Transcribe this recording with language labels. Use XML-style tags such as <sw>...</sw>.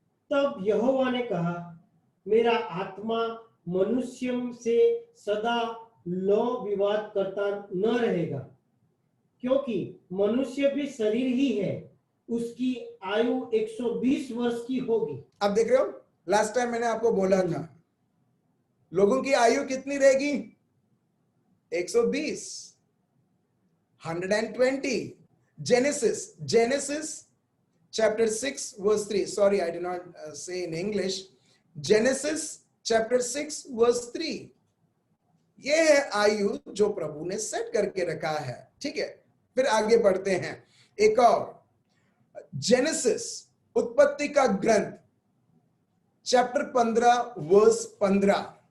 <hi>तब यहोवा ने कहा, मेरा आत्मा मनुष्य से सदा लौ विवाद करता न रहेगा, क्योंकि मनुष्य भी शरीर ही है, उसकी आयु 120 वर्ष की होगी। अब देख रहे हो, लास्ट टाइम मैंने आपको बोला था लोगों की आयु कितनी रहेगी, 120, 120।</hi> <en>Genesis chapter 6 verse 3. Sorry, I did not say in English. Genesis chapter 6 verse 3.</en> <hi>ये है आयु जो प्रभु ने सेट करके रखा है। ठीक है, फिर आगे बढ़ते हैं। एक और जेनेसिस उत्पत्ति का ग्रंथ चैप्टर 15 वर्स 15।</hi>